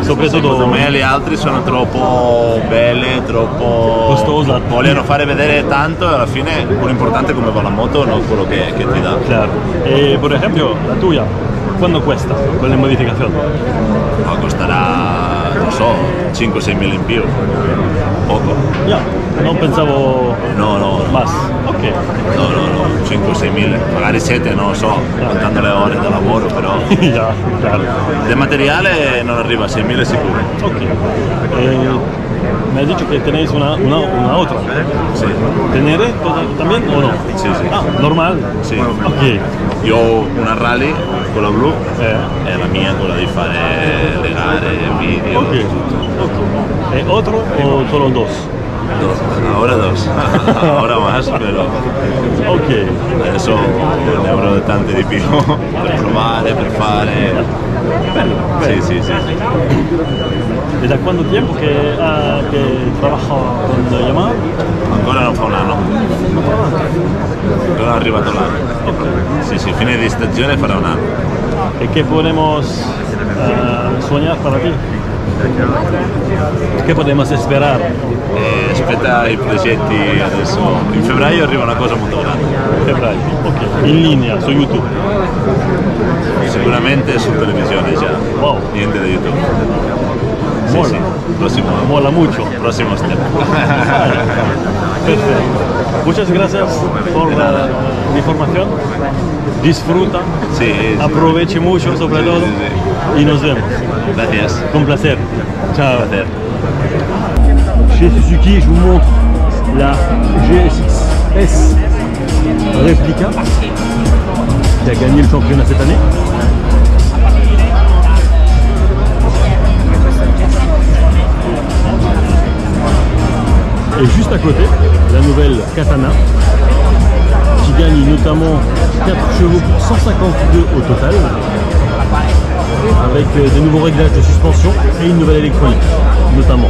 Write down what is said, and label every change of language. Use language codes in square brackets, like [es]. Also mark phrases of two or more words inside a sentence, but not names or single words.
[it] Secondo me le altre sono troppo belle, troppo costose, vogliono fare vedere tanto e alla fine l'importante è come va la moto, non quello che ti dà. [es] Claro. [it] E per esempio la tua, quando cuesta con le modificazioni? No, costerà, non so, 5-6.000 in più, poco. Non pensavo... No. [es] Más. Ok. [it] No, 5-6.000, magari 7, non lo so, contando le ore da lavoro, però... [es] Claro. [it] Del materiale non arriva a 6.000 sicuro. [es] Ok. Me has dicho que tenéis una otra. Sí. ¿Ténéré también o no? Sí. Ah, normal? [it] Sì. Ok. Io ho una Rally, quella blu, e la mia quella di fare le gare, video. [es] Ok. ¿E otro o solo dos? Ahora dos, ahora más, pero ok. [it] Adesso ne avrò tante di più per provare, per fare. Bello. Sì. [es] ¿Y da cuánto tiempo que trabaja con Yamaha? [it] Ancora non fa un anno. Ancora è arrivato l'anno. Sì, fine di stagione farà un anno. [es] ¿Y qué podemos soñar para ti? Che podemos esperar? [it] Aspetta i progetti adesso. In febbraio arriva una cosa molto grande. Febbraio, ok. In linea su YouTube? Sicuramente su televisione già. Wow. Niente da YouTube. Sì. [es] Próximo. Mola mucho. Próximo step. Perfecto. Muchas gracias por la información. Disfruta, Sí, sí. aproveche mucho sobre todo y nos vemos. Gracias. Con placer. [it] Ciao. [es] Placer. [fr] Chez Suzuki, je vous montre la GSX-S Replica qui a gagné le championnat cette année. Et juste à côté, la nouvelle Katana qui gagne notamment 4 chevaux pour 152 au total, avec des nouveaux réglages de suspension et une nouvelle électronique notamment.